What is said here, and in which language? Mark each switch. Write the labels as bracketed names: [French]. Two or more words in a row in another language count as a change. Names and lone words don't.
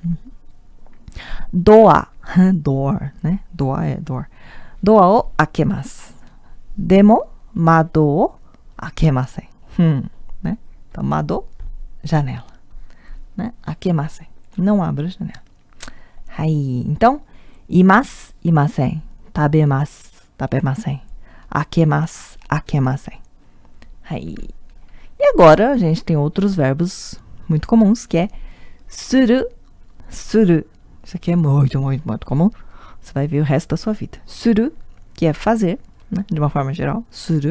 [Portuguese] Door, né? Door é door. [Japanese] Door o akemasu. Demo, mado o akemasen. [Portuguese] Né? Então, mado, janela. Né? Akemasen. Não abra a janela. Aí, então, [Japanese] imasu, imasen. Tabemasu, tabemasen. Akemasu, akemasen. Aí. [Portuguese] E agora, a gente tem outros verbos muito comuns, que é [Japanese] suru, suru. [Portuguese] Isso aqui é muito, muito, muito comum. Você vai ver o resto da sua vida. Suru, que é fazer, né? De uma forma geral. Suru.